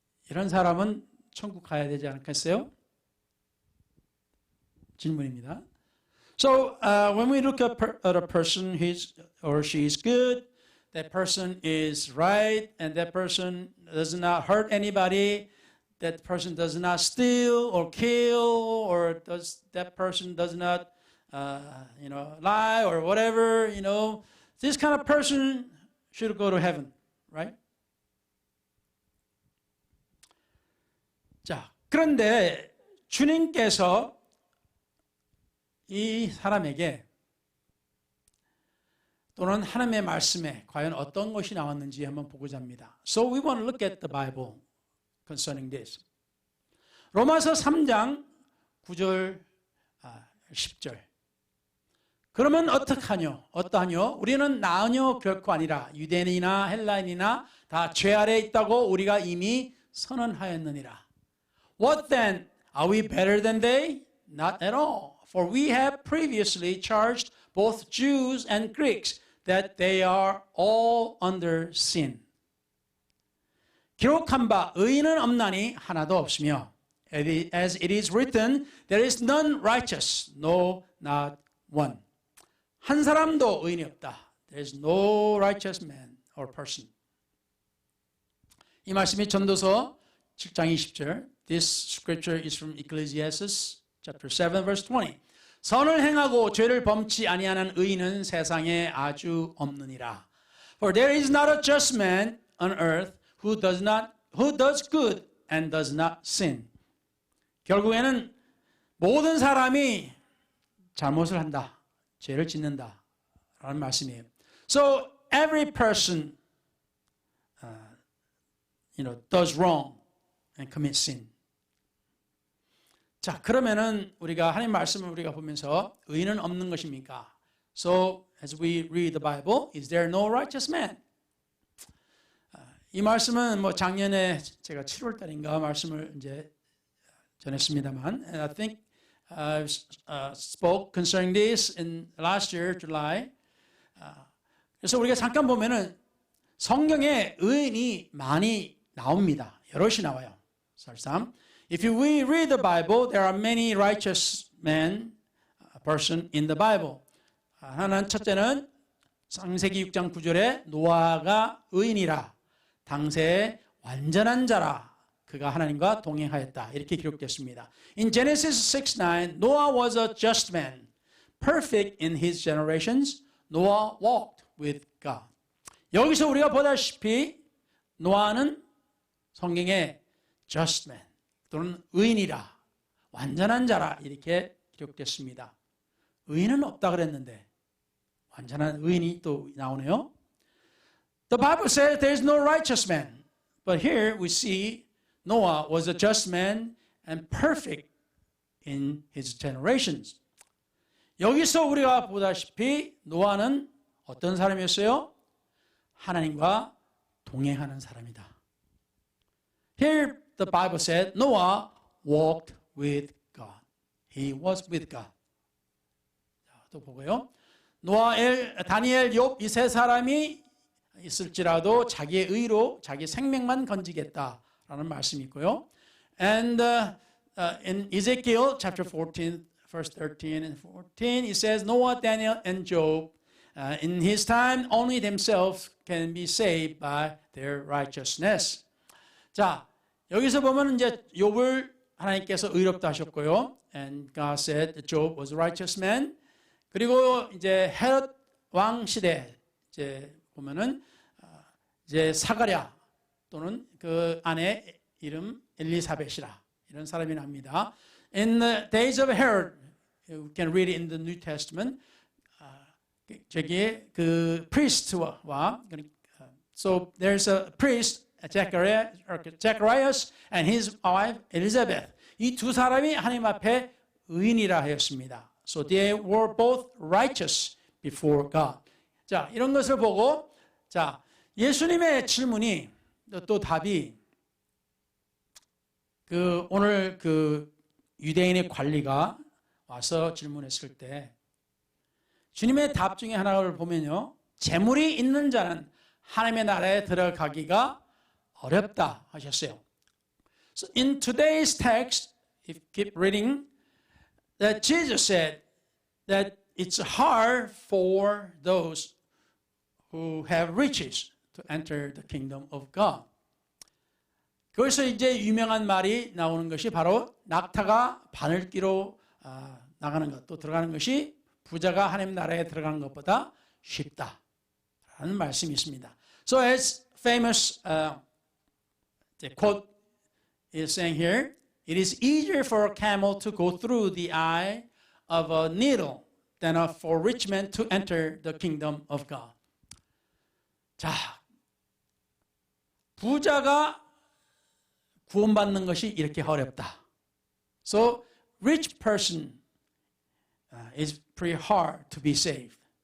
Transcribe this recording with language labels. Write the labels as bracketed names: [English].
[Korean] 이런 사람은 천국 가야 되지 않겠어요? 질문입니다. [English] So when we look at a person, his or she is good, that person is right, and that person does not hurt anybody, that person does not steal or kill, or that person does not lie or whatever, this kind of person should go to heaven, right? [Korean] 자, 그런데 주님께서 이 사람에게 또는 하나님의 말씀에 과연 어떤 것이 나왔는지 한번 보고자 합니다. [English] So we want to look at the Bible concerning this. [Korean] 로마서 3장 9절 10절. 그러면 어떠하뇨? 우리는 나으뇨 결코 아니라 유대인이나 헬라인이나 다 죄 아래에 있다고 우리가 이미 선언하였느니라. [English] What then? Are we better than they? Not at all. For we have previously charged both Jews and Greeks that they are all under sin. [Korean] 기록한 바 의인은 없나니 하나도 없으며 [English] as it is written, there is none righteous, no, not one. [Korean] 한 사람도 의인이 없다. [English] There is no righteous man or person. [Korean] 이 말씀이 전도서 7장 20절. [English] This scripture is from Ecclesiastes chapter 7 verse 20. [Korean] 선을 행하고 죄를 범치 아니하는 의인은 세상에 아주 없느니라. [English] For there is not a just man on earth who does good and does not sin. [Korean] 결국에는 모든 사람이 잘못을 한다. 죄를 짓는다. 라는 말씀이에요. [English] So every person does wrong and commits sin. [Korean] 자, 그러면은 우리가 하나님 말씀을 우리가 보면서 의인은 없는 것입니까? [English] So as we read the Bible, is there no righteous man? [Korean] 이 말씀은 작년에 제가 7월 달인가 말씀을 이제 전했습니다만, [English] and I think I spoke concerning this in last year, July. [Korean] 그래서 우리가 잠깐 보면은 성경에 의인이 많이 나옵니다. 여럿이 나와요. 설상. [English] If we read the Bible, there are many righteous men, person in the Bible. [Korean] 하나는 첫째는 창세기 6장 9절에 노아가 의인이라 당세의 완전한 자라 그가 하나님과 동행하였다. 이렇게 기록됐습니다. [English] In Genesis 6:9, Noah was a just man, perfect in his generations. Noah walked with God. [Korean] 여기서 우리가 보다시피 노아는 성경에 just man 또는 의인이라 완전한 자라 이렇게 기록됐습니다. 의인은 없다 그랬는데 완전한 의인이 또 나오네요. [English] The Bible says there is no righteous man. But here we see Noah was a just man and perfect in his generations. [Korean] 여기서 우리가 보다시피 노아는 어떤 사람이었어요? 하나님과 동행하는 사람이다. [English] Here the Bible said Noah walked with God. He was with God. [Korean] 자, 또 보고요. 노아, 다니엘, 욥 이 세 사람이 있을지라도 자기의 의로 자기 생명만 건지겠다라는 말씀이 있고요. [English] And in Ezekiel chapter 14, verse 13 and 14, it says Noah, Daniel, and Job, in his time only themselves can be saved by their righteousness. [Korean] 자, 여기서 보면 이제 욥을 하나님께서 의롭다 하셨고요. [English] And God said that Job was a righteous man. [Korean] 그리고 이제 헤롯 왕 시대 이제 보면은 이제 사가랴 또는 그 아내 이름 엘리사벳이라 이런 사람이 납니다. [English] In the days of Herod, you can read it in the New Testament. [Korean] 저기 그 priest와 [English] so there's a priest Zacharias and his wife Elizabeth. [Korean] 이 두 사람이 하나님 앞에 의인이라 하였습니다. [English] So they were both righteous before God. [Korean] 자, 이런 것을 보고 자, 예수님의 질문이 또 답이 그 오늘 그 유대인의 관리가 와서 질문했을 때 주님의 답 중에 하나를 보면요. 재물이 있는 자는 하나님의 나라에 들어가기가 어렵다 하셨어요. [English] So in today's text, if you keep reading, that Jesus said that it's hard for those who have riches to enter the kingdom of God. [Korean] 거기서 이제 유명한 말이 나오는 것이 바로 낙타가 바늘기로 나가는 것, 또 들어가는 것이 부자가 하나님 나라에 들어가는 것보다 쉽다라는 말씀이 있습니다. [English] So as famous quote is saying here, it is easier for a camel to go through the eye of a needle than for rich men to enter the kingdom of God. [Korean] 자, 부자가 구원받는 것이 이렇게 어렵다. [English] So rich person is pretty hard to be saved.